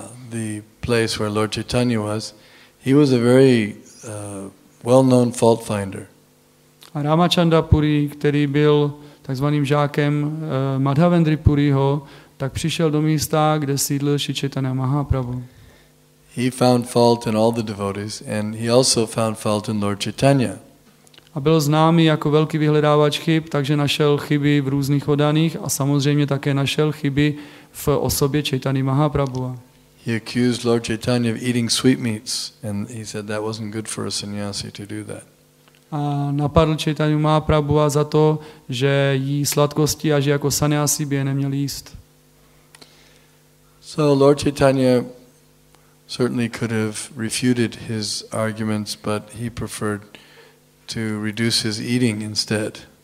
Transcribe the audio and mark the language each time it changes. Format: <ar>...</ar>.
<en>the place where Lord Chaitanya was, he was a very well-known fault finder.</en> <cs>A Ramachandra Puri, který byl takzvaným žákem Madhavendry Puriho, tak přišel do místa, kde sídlil Šri Chaitanya Mahaprabhu.</cs> <en>He found fault in all the devotees, and he also found fault in Lord Chaitanya.</en> <cs>A byl známý jako velký vyhledávač chyb, takže našel chyby v různých oddaných a samozřejmě také našel chyby v osobě Chaitanya Mahaprabhu.</cs> <en>He accused Lord Chaitanya of eating sweetmeats, and he said that wasn't good for a sannyasi to do that.</en> <cs>A napadl Chaitanya Mahaprabhu za to, že jí sladkosti a že jako sannyasi by je neměl jíst.</cs> <en>So Lord Chaitanya certainly could have refuted his arguments, but he preferred to reduce his eating instead.</en>